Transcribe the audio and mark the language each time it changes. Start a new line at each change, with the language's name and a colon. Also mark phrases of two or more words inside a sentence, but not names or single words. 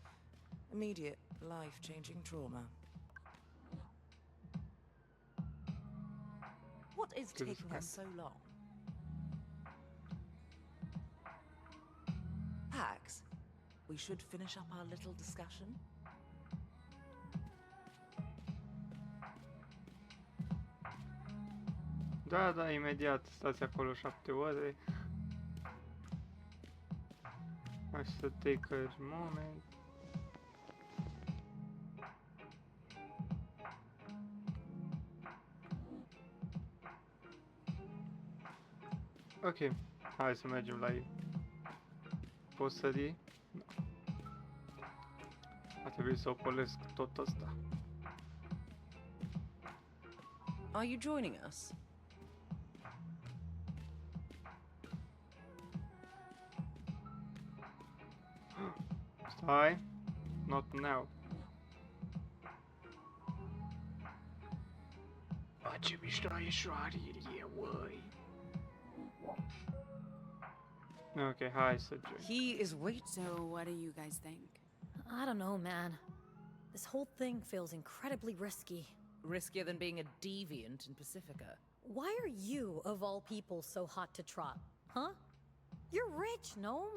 English: Immediate, life-changing trauma. What is Good taking her response. so long? Pax, we should finish up our little discussion.
Romanian: Da, da, imediat. Stați acolo 7 ore. Hai să
English: take a moment.
Romanian: Ok, hai să mergem la ei. Poți sări? Nu. A trebuit să opolesc tot ăsta.
English: Are you joining us?
Romanian: Stai.
English: Not now.
Romanian: Ce mișto e șoarele, uai. Ok, hai să join.
English: He is waiting. So, what do you guys think? I don't know, man. This whole thing feels incredibly risky. Riskier than being a deviant in Pacifica. Why are you, of all people, so hot to trot? Huh? You're rich, Gnome.